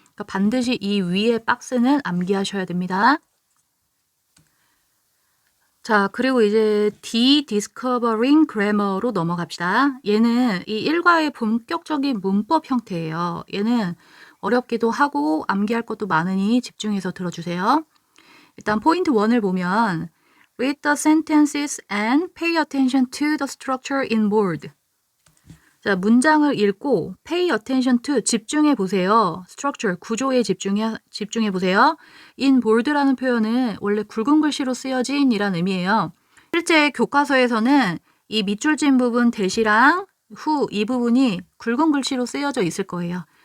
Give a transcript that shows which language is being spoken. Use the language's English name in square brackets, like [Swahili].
[Korean] 그러니까 반드시 이 위에 박스는 암기하셔야 됩니다. 자, 그리고 이제 de-discovering grammar로 넘어갑시다. 얘는 이 일과의 본격적인 문법 형태예요. 얘는 어렵기도 하고 암기할 것도 많으니 집중해서 들어주세요. 일단 포인트 1을 보면 [English] read the sentences and pay attention to the structure in bold. [Korean] 자, 문장을 읽고 [English] pay attention to [Korean] 집중해 보세요. structure 구조에 집중해 보세요. [English] in bold [Korean] 라는 표현은 원래 굵은 글씨로 쓰여진 이란 의미예요. 실제 교과서에서는 이 밑줄진 부분 대시랑 후 이 부분이 굵은 글씨로 쓰여져 있을 거예요.